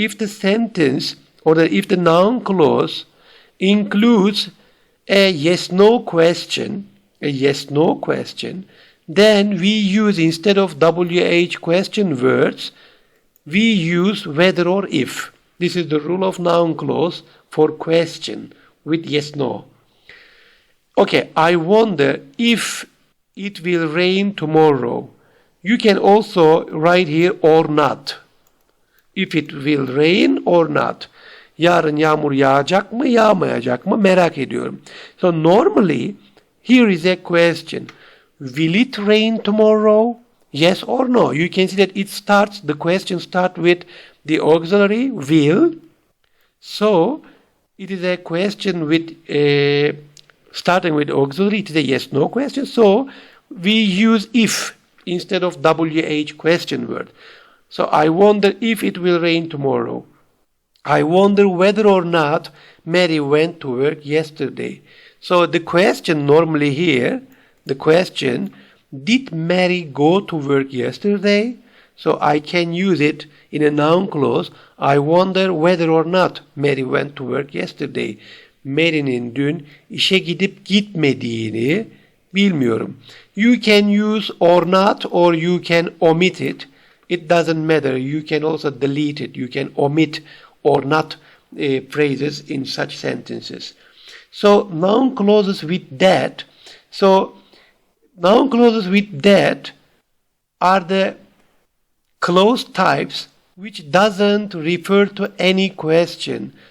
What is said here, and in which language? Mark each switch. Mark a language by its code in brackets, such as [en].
[en] If the sentence or if the noun clause includes a yes-no question, then we use, instead of WH question words, we use whether or if. This is the rule of noun clause for question with yes-no. Okay, I wonder if it will rain tomorrow. You can also write here or not. If it will rain or not. [tr] Yarın yağmur yağacak mı, yağmayacak mı merak ediyorum. [en] So normally here is a question. Will it rain tomorrow? Yes or no? You can see that the question starts with the auxiliary will. So it is a question with starting with auxiliary. It is a yes-no question. So we use if instead of WH question word. So I wonder if it will rain tomorrow. I wonder whether or not Mary went to work yesterday. So the question normally here, the question, did Mary go to work yesterday? So I can use it in a noun clause. I wonder whether or not Mary went to work yesterday. [tr] Mary'nin dün işe gidip gitmediğini bilmiyorum. [en] You can use or not, or you can omit it. It doesn't matter. You can also delete it. You can omit or not phrases in such sentences. So noun clauses with that. So noun clauses with that are the clause types which doesn't refer to any question.